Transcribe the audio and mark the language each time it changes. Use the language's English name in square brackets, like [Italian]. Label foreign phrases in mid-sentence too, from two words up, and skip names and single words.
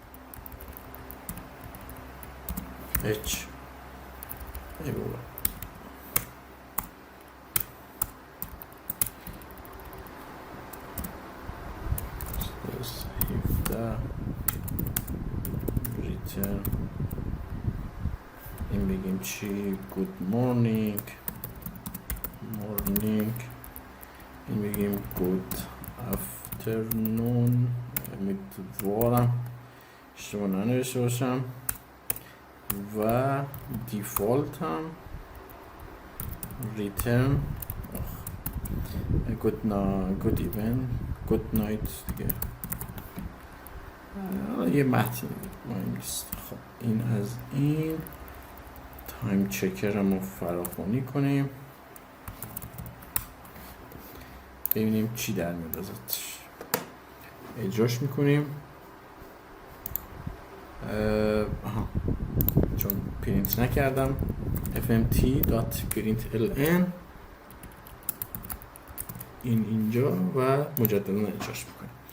[Persian] h ای بابا return این بگیم چی، [English] good morning [Persian] این بگیم [English] good afternoon، [Persian] امیدوارم اشتباه ننوشته باشم. و دیفالت هم [English] return good evening good night [Persian] دیگه، یه متن مهم نیست. خب این از این تایم چکر رو فراخوانی کنیم ببینیم چی در میاد ازش. اجراش میکنیم. چون پرینت نکردم fmt.println این اینجا و مجددا اجراش میکنیم.